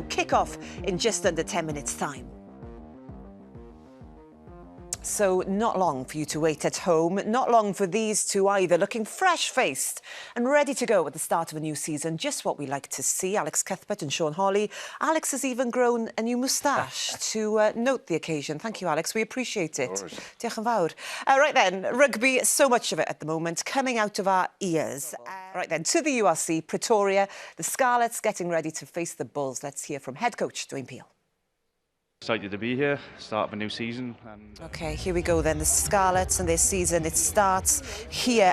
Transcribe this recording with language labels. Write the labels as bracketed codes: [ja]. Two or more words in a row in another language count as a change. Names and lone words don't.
[en] Kick-off in just under 10 minutes' time. So not long for you to wait at home, not long for these two either, looking fresh-faced and ready to go at the start of a new season. Just what we like to see, Alex Cuthbert and Sean Hawley. Alex has even grown a new moustache to note the occasion. Thank you, Alex. We appreciate it. [cy] Diolch yn fawr. [en] Right then, rugby, so much of it at the moment, coming out of our ears. Right then, to the URC, Pretoria, the Scarlets getting ready to face the Bulls. Let's hear from head coach Dwayne Peel. Excited to be here, start of a new season. OK, here we go then. The Scarlets and their season, it starts here.